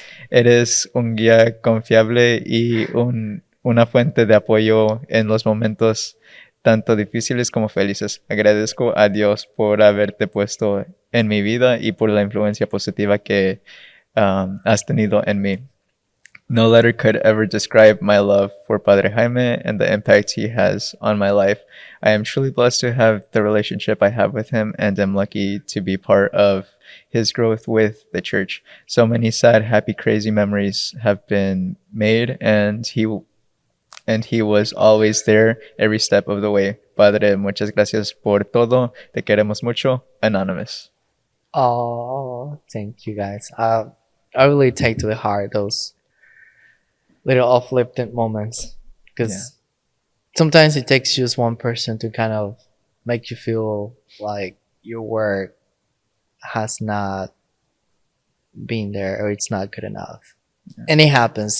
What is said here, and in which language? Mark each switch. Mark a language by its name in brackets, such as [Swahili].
[Spanish] Eres un guía confiable y una fuente de apoyo en los momentos tanto difíciles como felices. Agradezco a Dios por haberte puesto en mi vida y por la influencia positiva que has tenido en mí. [English] No letter could ever describe my love for Padre Jaime and the impact he has on my life. I am truly blessed to have the relationship I have with him and am lucky to be part of his growth with the church. So many sad, happy, crazy memories have been made, and he was always there every step of the way. [Spanish] Padre, muchas gracias por todo. Te queremos mucho. Anonymous. [English] Oh, thank you guys. I really take to the heart those little uplifted moments because sometimes it takes just one person to kind of make you feel like your work has not been there or it's not good enough. Yeah. And it happens.